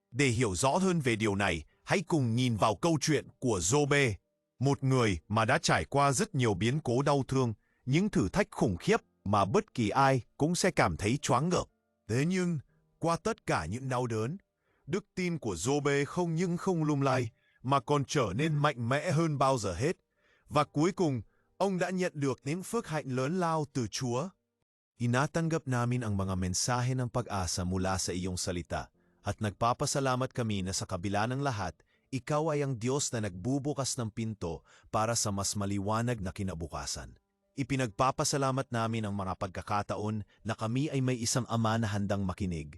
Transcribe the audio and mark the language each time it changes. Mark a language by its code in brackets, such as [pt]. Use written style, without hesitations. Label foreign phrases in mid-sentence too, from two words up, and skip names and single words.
[vi] Để hiểu rõ hơn về điều này, hãy cùng nhìn vào câu chuyện của Giô-bê, một người mà đã trải qua rất nhiều biến cố đau thương, những thử thách khủng khiếp mà bất kỳ ai cũng sẽ cảm thấy choáng ngợp. Thế nhưng, qua tất cả những đau đớn, đức tin của Giô-bê không những không lung lay mà còn trở nên mạnh mẽ hơn bao giờ hết. Và cuối cùng, ông đã nhận được những phước hạnh lớn lao từ Chúa. [tl] Inatanggap namin ang mga mensahe ng pag-asa mula sa iyong salita at nagpapasalamat kami na sa kabila ng lahat, ikaw ay ang Diyos na nagbubukas ng pinto para sa mas maliwanag na kinabukasan. Ipinagpapasalamat namin ang mga pagkakataon na kami ay may isang Ama na handang makinig.